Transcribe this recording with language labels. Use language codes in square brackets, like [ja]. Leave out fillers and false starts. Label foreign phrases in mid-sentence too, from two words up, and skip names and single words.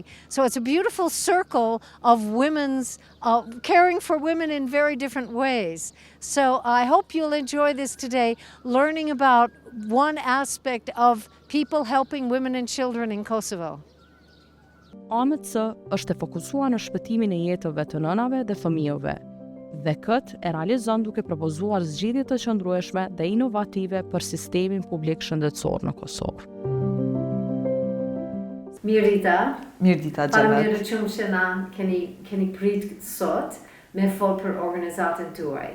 [en] So it's a beautiful circle of women's caring for women in very different ways. So I hope you'll enjoy this today, learning about one aspect of people helping women and children in Kosovo. [sq] AMC është e fokusuar në shpëtimin e jetëve të nënave dhe fëmijëve, dhe këtë e realizon duke propozuar zgjidhje të qëndrueshme dhe inovative për sistemin publik shëndetësor në Kosovë. Mirëdita, Gjenet. Faleminderit shumë që na keni prit sot me fol për organizatën tuaj.